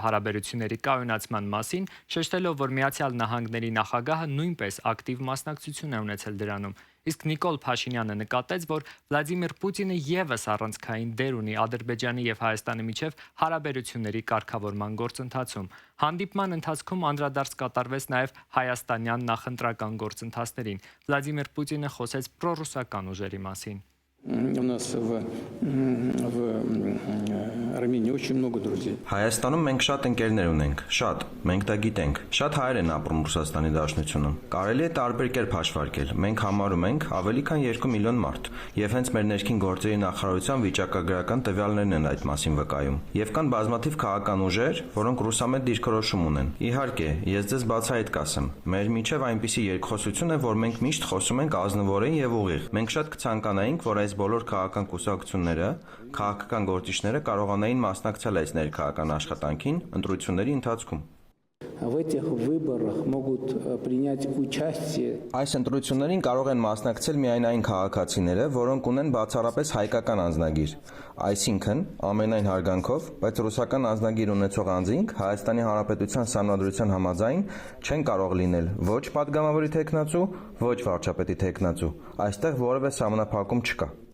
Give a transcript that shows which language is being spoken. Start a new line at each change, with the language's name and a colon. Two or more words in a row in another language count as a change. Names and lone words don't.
Armenian: հարաբերությունների կայունացման մասին, շեշտելով, որ Միացյալ Նահանգների նախագահը նույնպես ակտիվ մասնակցություն է ունեցել դրանում։ Իսկ Նիկոլ Փաշինյանը նկատեց, որ Վլադիմիր Պուտինը եւս առանցքային դեր ունի Ադրբեջանի եւ Հայաստանի միջև հարաբերությունների կարգավորման գործընթացում։ Հանդիպման ընթացքում անդրադարձ կատարվեց նաև հայաստանյան նախընտրական գործընթացներին։ Վլադիմիր Պուտինը խոսեց պրոռուսական ուժերի մասին։
Russian: У нас в Армении очень много друзей.
Armenian: Հայաստանում մենք շատ ընկերներ ունենք, շատ, մենք դա գիտենք։ Շատ հայեր են ապրում Ռուսաստանի Դաշնությունում։ Կարելի է տարբեր կերպ հաշվարկել։ Մենք համարում ենք ավելի քան 2 միլիոն մարդ, եւ հենց մեր ներքին գործերի նախարարության վիճակագրական տվյալներն են այդ մասին վկայում։ Եվ կան բազմաթիվ քաղաքական ուժեր, որոնք ռուսամետ դիրքորոշում ունեն։ Իհարկե, ես ձեզ բացահայտ կասեմ, մեր միջև այնպիսի երկխոսություն է, որ մենք միշտ խոսում ենք ազնվորեն եւ ուղիղ։ Մենք շատ կցանկանայինք, որ այս բոլոր քաղաքական կուսակցությունները, քաղաքական գործիչները կարողանային մասնակցել այս ներքաղաքական աշխատանքին ընտրությունների ընթացքում։
Russian: В этих выборах могут принять участие.
Armenian: Այս ընտրություններին կարող են մասնակցել միայն այն քաղաքացիները, որոնք ունեն բացառապես հայկական անձնագիր։ Այսինքն, ամենայն հարգանքով, բայց ռուսական անձնագիր ունեցող անձինք Հայաստանի Հանրապետության Սահմանադրության համաձայն չեն կարող լինել ոչ падգամավորի թեկնածու, ոչ վարչապետի թեկնածու։ Այստեղ որևէ սահմանափակում չկա։